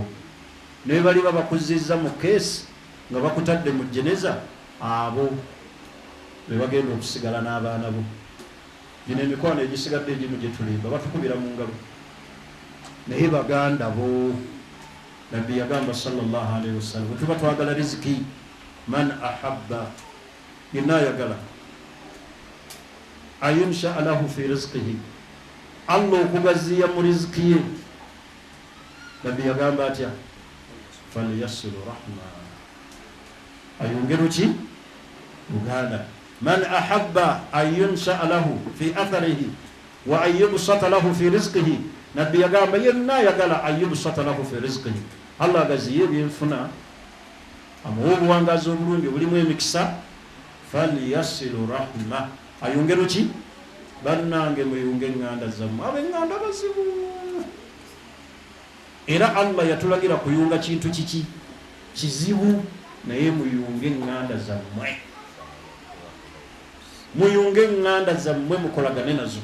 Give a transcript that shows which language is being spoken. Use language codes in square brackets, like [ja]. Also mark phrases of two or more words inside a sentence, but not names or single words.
[lg] Ne bali babakuzizza mu keesi nga bakutadde mu jeneza, abo be bagenda okusigala n'abaana bo. Gino emikwano egisigadde egimu gye tulimba batukubira mu ngalo, naye baganda bo. Nabbi yagamba [ar] صلى الله عليه وسلم, [lg] bwe tuba twagala riziki, [ar] من أحب, [lg] yenna ayagala [ar] ينسأ له في رزقه, [lg] Allah okugaziya mu riziki ye. Nabbi yagamba atya, [ar] فليصل رحمه, [lg] ayunge ki luganda. [ar] من أحب ينسأ له في أثره ويبسط له في رزقه, [lg] Nabbi yagamba yenna ayagala [ar] يبسط له في رزقه, [lg] Allah agaziye ebyenfuna, amuwa obuwangazi obulungi obulimu emikisa. [ar] فليصل رحمه, [lg] ayunge ki bannange, muyunge eŋŋanda zammwe. Ab'eŋŋanda bazibu, era Allah yatulagira kuyunga kintu kiki kizibu, naye muyunge eŋŋanda zammwe, muyunge eŋŋanda zammwe, mukolagane nazo.